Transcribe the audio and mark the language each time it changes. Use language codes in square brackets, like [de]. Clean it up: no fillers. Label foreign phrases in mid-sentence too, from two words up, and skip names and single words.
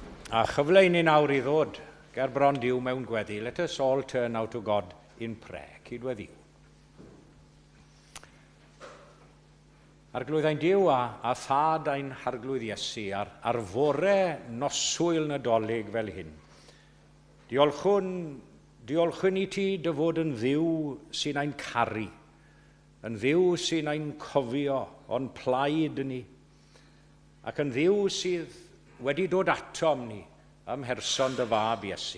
[cy] A chyfle i ni nawr i ddod ger bron Duw mewn gweddi. [en] Let us all turn now to God in prayer. [cy] Cydweddiw. Arglwydd ein Duw a thad ein harglwydd Iesu ar fore noswyl Nadolig fel hyn. Diolchwn i ti dy fod yn ddiw sy'n ein caru, yn ddiw sy'n ein cofio o'n plaid ni, ac yn ddiw sydd wedi dod atom ni ym mherson dy fab Iesu.